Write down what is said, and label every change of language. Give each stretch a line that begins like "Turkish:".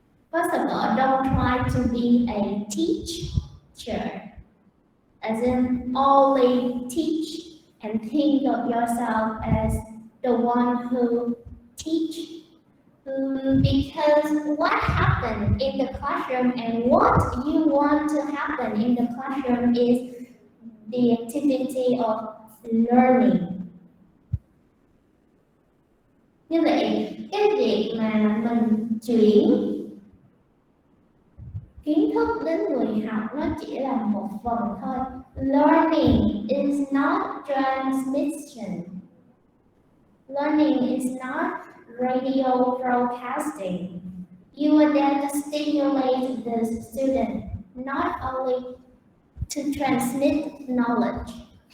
English: First of all, don't try to be a teacher, as in only teach and think of yourself as the one who teach. Because what happened in the classroom and what you want to happen in the classroom is the activity of learning.
Vietnamese: Như vậy, cái việc mà mình chuyển kiến thức đến người học nó chỉ là một phần thôi.
English: Learning is not transmission. Learning is not radio broadcasting. You are there to stimulate the student, not only to transmit knowledge.